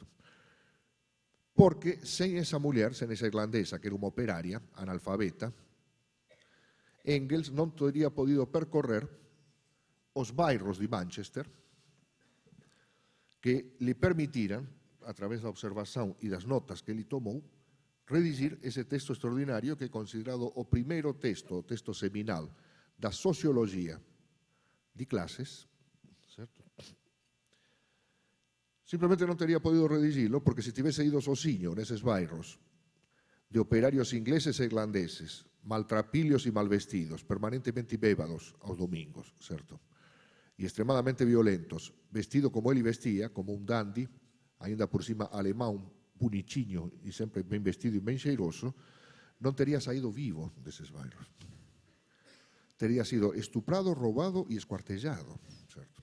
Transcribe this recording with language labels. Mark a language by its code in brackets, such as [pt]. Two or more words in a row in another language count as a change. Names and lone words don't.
[pt] Porque sem essa mulher, sem essa irlandesa, que era uma operária analfabeta, Engels não teria podido percorrer os bairros de Manchester que lhe permitiram, a través da observação e das notas que ele tomou, redigir esse texto extraordinário que é considerado o primeiro texto, o texto seminal da sociologia de classes, certo? Simplesmente não teria podido redigirlo porque se tivesse ido sozinho nesses bairros de operários ingleses e irlandeses, maltrapilhos e malvestidos, permanentemente bébados aos domingos, certo? E extremadamente violentos, vestido como ele vestia, como um dandy, ainda por cima alemão, bonitinho e sempre bem vestido e bem cheiroso, não teria saído vivo desses bairros. Teria sido estuprado, roubado e esquartejado, certo?